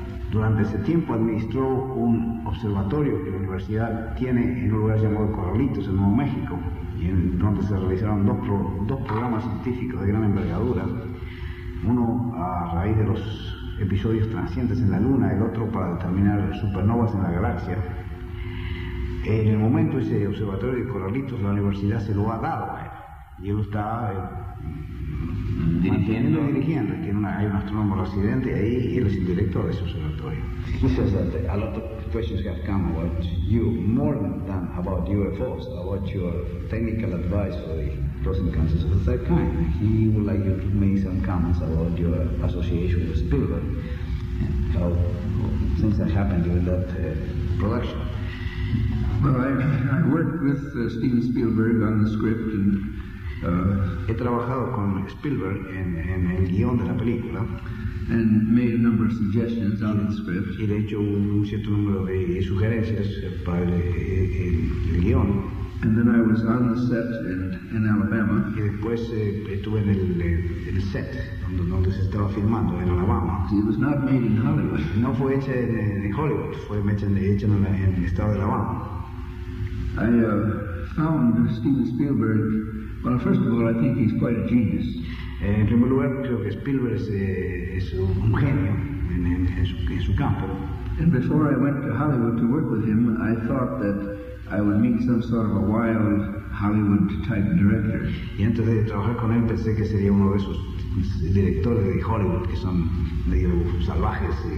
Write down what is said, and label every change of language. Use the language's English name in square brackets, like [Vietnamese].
[Spanish] Durante ese tiempo administró un observatorio que la universidad tiene en un lugar llamado Corralitos, en Nuevo México, y en donde se realizaron dos programas científicos de gran envergadura, uno a raíz de los episodios transientes en la Luna, el otro para determinar supernovas en la galaxia. En el momento, ese observatorio de Corralitos, la universidad se lo ha dado a él, y él está dirigiendo, que hay un astrónomo residente ahí, y él es el director de ese observatorio. [English] He says that a lot of questions have come about you, more than about UFOs, about your technical advice for the prostate cancers of the third kind. He would like you to make some comments about your association with Spielberg, and how things have happened during that production. Well, I worked with Steven Spielberg on the script, and [Spanish] he trabajado con Spielberg en el guion de la película, [English] and made a number of suggestions on the script. [Spanish] Y de hecho un cierto número de sugerencias para el guion. [English] And then I was on the set in Alabama. [Spanish] Y después estuve en el set donde se estaba filmando, en Alabama. [English] It was not made in Hollywood. [Spanish] No fue hecha en Hollywood. Fue hecha en el estado de Alabama. [English] I found Steven Spielberg. Well, first of all, I think he's quite a genius. [Spanish] En primer lugar, creo que Spielberg es un genio en su campo. [English] And before I went to Hollywood to work with him, I thought that I would meet some sort of a wild Hollywood type director. [Spanish] Y antes de trabajar con él, pensé que sería uno de esos directores de Hollywood que son medio salvajes.